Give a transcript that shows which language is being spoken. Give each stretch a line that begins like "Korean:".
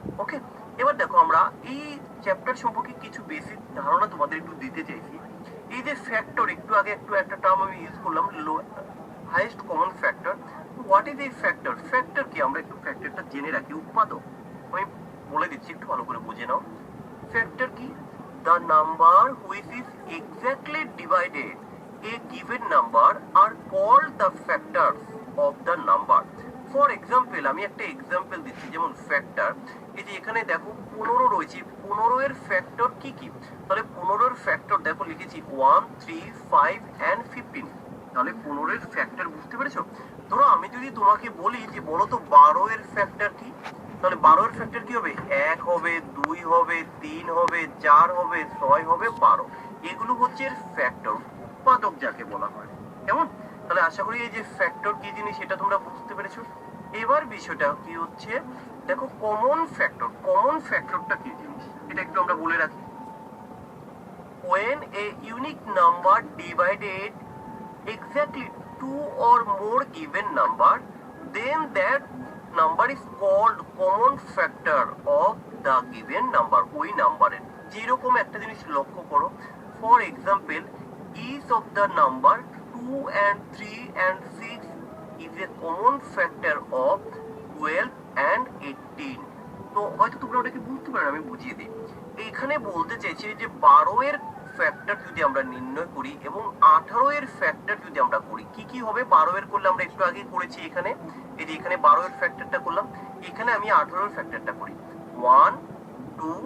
Bangla: ওকে, এবার দেখো আমরা এই চ্যাপ্টার সম্পর্কে কিছু বেসিক ধারণা তোমাদের একটু দিতে চাইছি। এই যে ফ্যাক্টর, একটু আগে একটা টার্ম আমি ইউজ করলাম, highest common factor.
English: what is
Bangla: এই ফ্যাক্টর? ফ্যাক্টর কি আমরা একটু ফ্যাক্টরটা জেনে রাখি। উৎপাদক আমি বলে দিচ্ছি, একটু ভালো করে বুঝে নাও। ফ্যাক্টর কি?
English: the number which is exactly divided a given number are called the factors of the number. For example,
Bangla: আমি একটা এক্সাম্পল দিচ্ছি, যেমন ফ্যাক্টর, এই যে এখানে দেখো 15 রয়েছে, 15 এর ফ্যাক্টর কি কি? তাহলে 15 এর ফ্যাক্টর দেখো লিখেছি 1, 3, 5 and 15। তাহলে 15 এর ফ্যাক্টর বুঝতে পেরেছো? ধরো আমি যদি তোমাকে বলি যে বলো তো 12 এর ফ্যাক্টর কি, তাহলে 12 এর ফ্যাক্টর কি হবে? 1 হবে, 2 হবে, 3 হবে, 4 হবে, 6 হবে, 12। এগুলো হচ্ছে এর ফ্যাক্টর, উৎপাদক যাকে বলা হয়। কেমন? তাহলে আশা করি এই যে ফ্যাক্টর কি জিনিস সেটা তোমরা বুঝতে পেরেছো। এবার বিষয়টা কি হচ্ছে, দেখো কমন ফ্যাক্টর। কমন ফ্যাক্টরটা কি জিনিস এটা একটু আমরা বলে রাখি।
English: when a unique number divided exactly two or more given number, then that number is called common factor of the given number.
Bangla: ওই নাম্বারের যেরকম একটা জিনিস লক্ষ্য করো,
English: For example each of the number 2 and 3 and 6 is a common factor of 12 and 18।
Bangla: তো হয়তো তোমরা ওটাকে বুঝতে পারো, আমি বুঝিয়ে দিই। এখানে বলতে চাইছি যে 12 এর ফ্যাক্টর যদি আমরা নির্ণয় করি এবং 18 এর ফ্যাক্টর যদি আমরা করি, কি কি হবে? 12 এর করলে আমরা একটু আগে করেছি, এখানে এই যে এখানে 12 এর ফ্যাক্টরটা করলাম, এখানে আমি 18 এর ফ্যাক্টরটা করি 1, 2।